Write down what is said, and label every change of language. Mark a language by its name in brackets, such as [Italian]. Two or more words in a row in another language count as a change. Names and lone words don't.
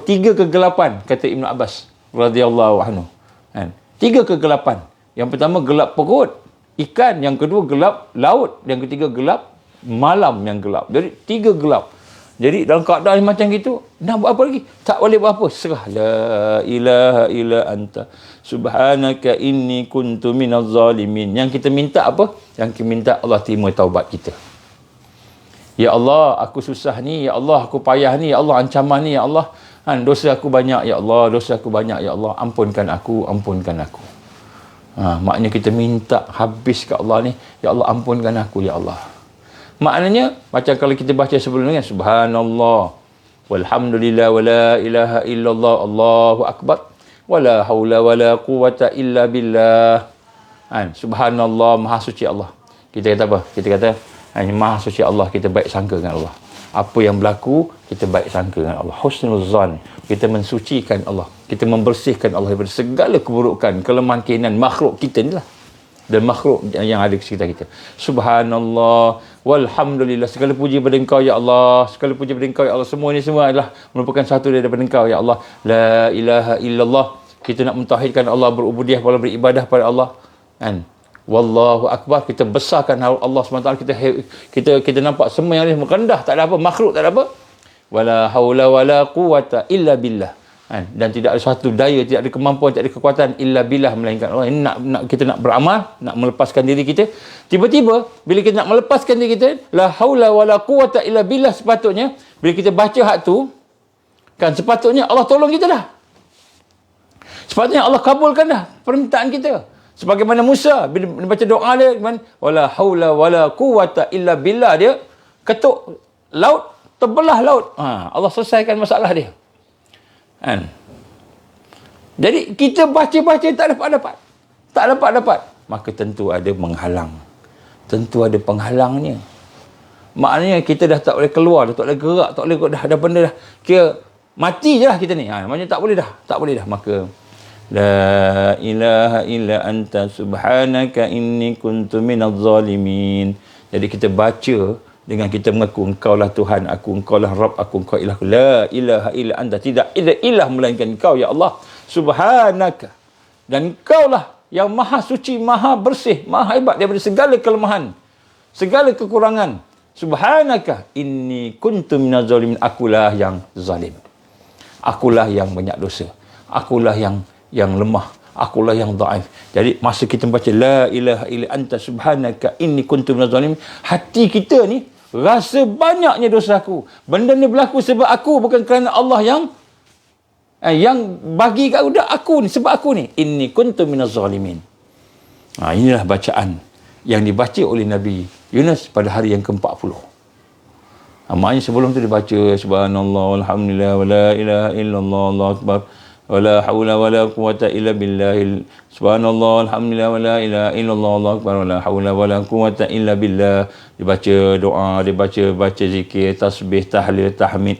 [Malay] 3 kegelapan kata Ibn Abbas [Arabic] رضي الله عنه [Malay] kan. 3 kegelapan. Yang pertama gelap perut ikan, yang kedua gelap laut, yang ketiga gelap malam yang gelap. Jadi 3 gelap. Jadi dalam keadaan macam gitu, nak buat apa lagi? Tak boleh buat apa. Serah. [Arabic] لا إله إلا أنت سبحانك إني كنت من الظالمين. [Malay] Yang kita minta apa? Yang kita minta Allah terima taubat kita. Ya Allah, aku susah ni. Ya Allah, aku payah ni. Ya Allah, ancaman ni. Ya Allah, Dosa aku banyak ya Allah, dosa aku banyak ya Allah, ampunkan aku, ampunkan aku. Maknanya kita minta habis ke Allah ni, ya Allah ampunkan aku ya Allah. Maknanya macam kalau kita baca sebelum ni, [Arabic] سبحان الله والحمد لله ولا إله إلا الله الله أكبر ولا حول ولا قوة إلا بالله. سبحان الله, [Malay] maha suci Allah. Kita kata apa? Kita kata maha suci Allah, kita baik sangka dengan Allah. Apa yang berlaku, kita baik sangka dengan Allah. [Arabic] حسن الظن, [Malay] kita mensucikan Allah, kita membersihkan Allah daripada segala keburukan, kelemahan keinginan makhluk kita ni lah, dan makhluk yang ada di sekitar kita. [Arabic] سبحان الله والحمد لله, [Malay] segala puji pada Engkau ya Allah, segala puji pada Engkau ya Allah. Semua ni semua adalah merupakan satu daripada Engkau ya Allah. [Arabic] لا إله إلا الله, [Malay] kita nak mentauhidkan Allah, berubudiah, beribadah pada Allah. [Arabic] والله أكبر, [Malay] kita besarkan Allah SWT. Kita nampak semua yang ni merendah, tak ada apa, makhluk tak ada apa. [Arabic] ولا حول ولا قوة إلا بالله. [Malay] Dan tidak ada suatu daya, tidak ada kemampuan, tidak ada kekuatan [Arabic] إلا بالله, [Malay] melainkan Allah. Kita nak beramal, nak melepaskan diri kita. Tiba-tiba bila kita nak melepaskan diri kita, [Arabic] لا حول ولا قوة إلا بالله, [Malay] sepatutnya bila kita baca hak tu kan, sepatutnya Allah tolong kita dah. Sepatutnya Allah kabulkan dah permintaan kita. Sebagaimana Musa bila baca doa dia, [Arabic] ولا حول ولا قوة إلا بالله, [Malay] dia ketuk laut, terbelah laut. Allah selesaikan masalah dia. Jadi kita baca-baca tak dapat, maka tentu ada menghalang. Tentu ada penghalangnya. Maknanya kita dah tak boleh keluar, dah tak boleh gerak, tak boleh, dah benda dah kira mati je lah kita ni. Maknanya tak boleh dah. Maka [Arabic] لا إله إلا أنت سبحانك إني كنت من الظالمين. [Malay] Jadi kita baca dengan kita mengaku Engkau lah Tuhan aku, Engkau lah Rabb aku, Engkau ilah aku. [Arabic] لا إله إلا أنت, [Malay] tidak ada ilah melainkan Engkau ya Allah. Subhanaka, dan Engkau lah yang maha suci, maha bersih, maha hebat daripada segala kelemahan, segala kekurangan. [Arabic] سبحانك إني كنت من الظالمين, [Malay] akulah yang zalim, akulah yang banyak dosa, akulah yang lemah, akulah yang dhaif. Jadi masa kita baca [Arabic] لا إله إلا أنت سبحانك إني كنت من الظالمين, [Malay] hati kita ni rasa banyaknya dosa aku. Benda ni berlaku sebab aku, bukan kerana Allah yang bagi kat aku ni, sebab aku ni. [Arabic] إني كنت من الظالمين. [Malay] Inilah bacaan yang dibaca oleh Nabi Yunus pada hari yang ke-40. Maknanya sebelum tu dibaca [Arabic] سبحان الله والحمد لله ولا إله إلا الله الله أكبر ولا حول ولا قوة إلا بالله. سبحان الله الحمد لله ولا إله إلا الله الله أكبر ولا حول ولا قوة إلا بالله. [Malay] Dibaca doa, baca zikir, tasbih, tahlil, tahmid.